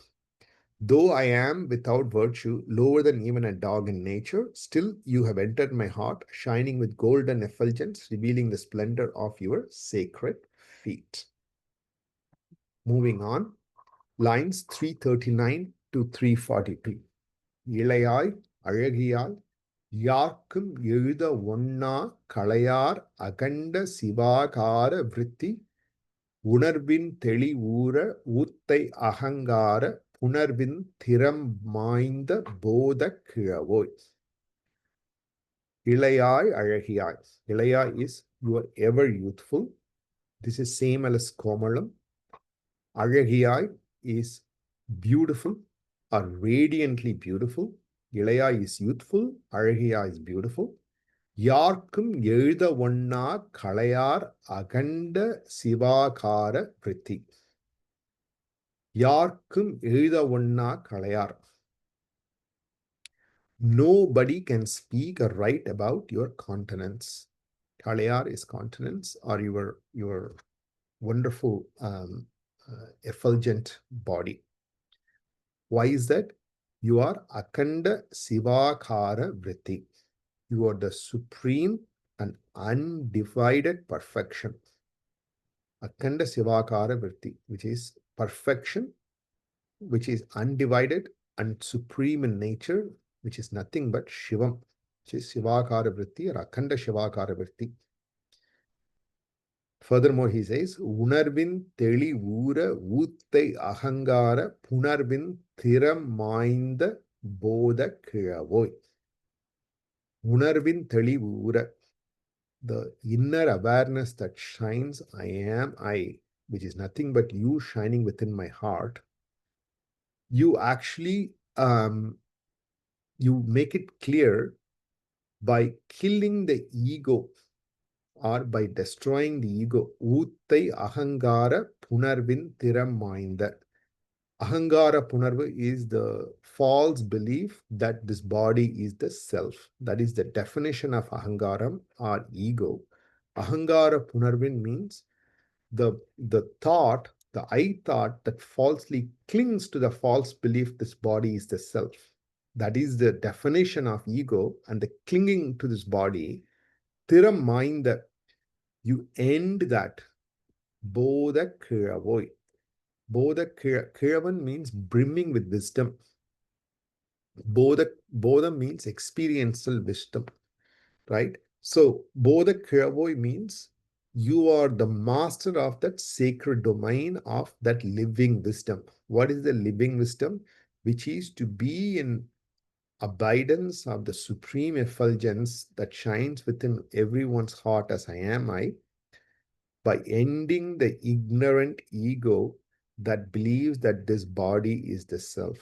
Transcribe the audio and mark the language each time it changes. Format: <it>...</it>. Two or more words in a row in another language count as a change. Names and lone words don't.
<en>Though I am without virtue, lower than even a dog in nature, still you have entered my heart, shining with golden effulgence, revealing the splendor of your sacred feet. Moving on, lines 339 to 342.</en> <ta>இளையாய் அழகியால் யார்க்கும் எழுத ஒண்ணா களையார் அகண்ட சிவாகார விருத்தி உணர்வின் தெளிவூர ஊத்தை அகங்கார புணர்வின் திறம் மாய்ந்த போத கிழவோய். இளையாய் அழகியாய்.</ta> <en>Ilayai is you are ever youthful. This is same as Komalam. Azhagiyai is beautiful or radiantly beautiful. Ilayai is youthful. Azhagiyai is beautiful.</en> <ta>யார்க்கும் எழுத ஒண்ணா களையார் அகண்ட சிவாகார விருத்தி. யார்க்கும் எழுத ஒண்ணா களையார்.</ta> <en>Nobody can speak or write about your continence. Kalayar is continence or your wonderful effulgent body. Why is that? You are</en> <ta>அகண்ட சிவாகார விருத்தி.</ta> <en>You are the supreme and undivided perfection.</en> <ta>அகண்ட சிவாகார விருத்தி,</ta> <en>which is perfection, which is undivided and supreme in nature, which is nothing but Shivam, which is</en> <ta>சிவாகார விருத்தி</ta> <en>or</en> <ta>அகண்ட சிவாகார விருத்தி.</ta> <en>Furthermore, he says,</en> <ta>உணர்வின் தெளி ஊர ஊத்தை அகங்கார புணர்வின் திறம் மாய்ந்த போத கிழவோய். உணர்வின் தெளி ஊர,</ta> <en>the inner awareness that shines, I am I, which is nothing but you shining within my heart. You actually you make it clear by killing the ego or by destroying the ego.</en> <ta>ஊத்தை அகங்கார புணர்வின் திறம் மாய்ந்த. அகங்கார புணர்வு</ta> <en>is the false belief that this body is the self. That is the definition of ahangaram or ego.</en> <ta>அகங்கார புணர்வின்</ta> <en>means the thought, the I thought that falsely clings to the false belief this body is the self. That is the definition of ego and the clinging to this body.</en> <ta>திறம் மாய்ந்த,</ta> <en>you end that.</en> <ta>போத கிழவோய். போத கிழவன்</ta> <en>means brimming with wisdom. Bodha means experiential wisdom, right? So</en> <ta>போத கிழவோய்</ta> <en>means you are the master of that sacred domain of that living wisdom. What is the living wisdom? Which is to be in abidance of the supreme effulgence that shines within everyone's heart as I am I, by ending the ignorant ego that believes that this body is the self.</en>